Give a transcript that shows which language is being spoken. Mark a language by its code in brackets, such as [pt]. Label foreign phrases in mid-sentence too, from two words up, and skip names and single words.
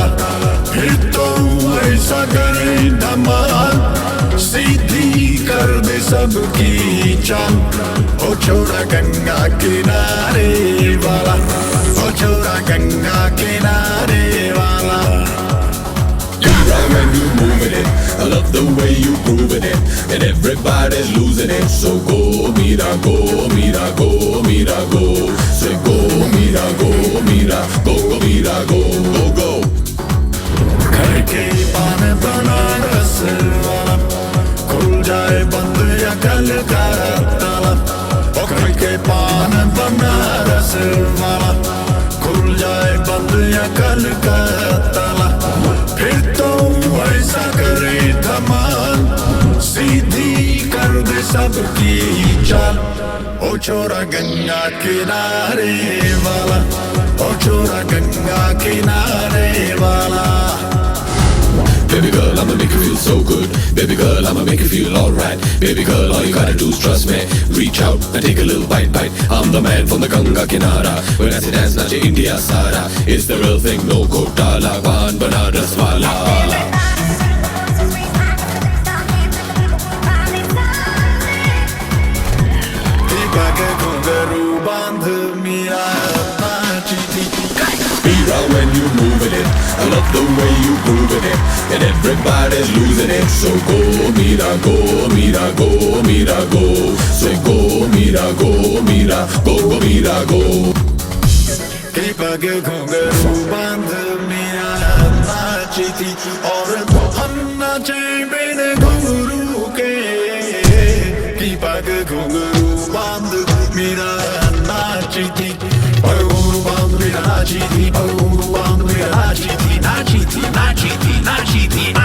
[hi] फिर तो ऐसा करे धमाल, सीधी कर दे सबकी चाल। ओ छोरा गंगा किनारे वाला, ओ छोरा गंगा किनारे वाला। [en] When you moving it, I love the way you grooving it, and everybody's losing it. So go, mira, go, mira, go, mira, go. Say go, mira, go, mira, go, go, mira, go, go, go. [hi] घर के पान बनारस वाला, खुल जाए बंद या कल का ताला। घर के पान बनारस वाला, खुल जाए बंद या कल का ताला। फिर तो ऐसा करे धमाल, सीधी कर दे सबकी चाल। ओ छोरा गंगा किनारे वाला, ओ छोरा गंगा किनारे वाला। [en] Baby girl, I'ma make you feel so good. Baby girl, I'ma make you feel alright. Baby girl, all you gotta do is trust me. Reach out and take a little bite. I'm the man from the Ganga Kinara. When I say dance, [hi] नाचे इंडिया सारा. [en] It's the real thing, no kotala. [hi] पान बनारस वाला. [en] When you moving it, I love the way you grooving it, and everybody's losing it. So go, mira, go, mira, go, mira, go. Say go, mira, go, mira, go, go, mira, go. [hi] पग घुंघरू बांध मेरा नाची थी, और हम नाचे बिन घुंघरू के। की पग घुंघरू बांध मेरा नाची थी, घुंघरू बांध मेरा नाची थी, घुंघरू बांध मेरा नाची थी, नाची थी, नाची थी, नाची थी।